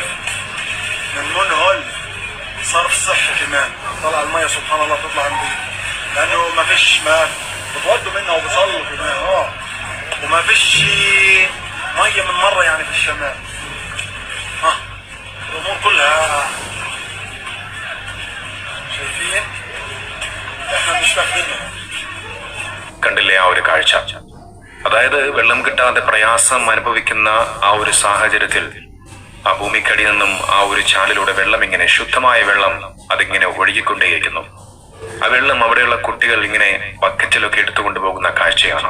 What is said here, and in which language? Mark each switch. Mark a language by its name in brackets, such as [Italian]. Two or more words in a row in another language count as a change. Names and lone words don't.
[Arabic] من منهل صرف صحي كمان، طلع المية سبحان الله تطلع نظيف، لأنه ما فيش ماء بتودوا منها وبصلوا كمان وما فيش مية من مرة يعني في الشمال. الأمور كلها شايفين؟ احنا مش فاهمينها. [Malayalam] കണ്ടില്ലേ ആ ഒരു കാഴ്ച? അതായത് വെള്ളം കിട്ടാതെ പ്രയാസം അനുഭവിക്കുന്ന ആ ഒരു സാഹചര്യത്തിൽ ആ ഭൂമിക്കടിയിൽ നിന്നും ആ ഒരു ചാലിലൂടെ വെള്ളം ഇങ്ങനെ ശുദ്ധമായ വെള്ളം അതിങ്ങനെ ഒഴുകിക്കൊണ്ടേയിരിക്കുന്നു. ആ വെള്ളം അവിടെയുള്ള കുട്ടികൾ ഇങ്ങനെ ബക്കറ്റിലൊക്കെ എടുത്തുകൊണ്ടു പോകുന്ന കാഴ്ചയാണ്.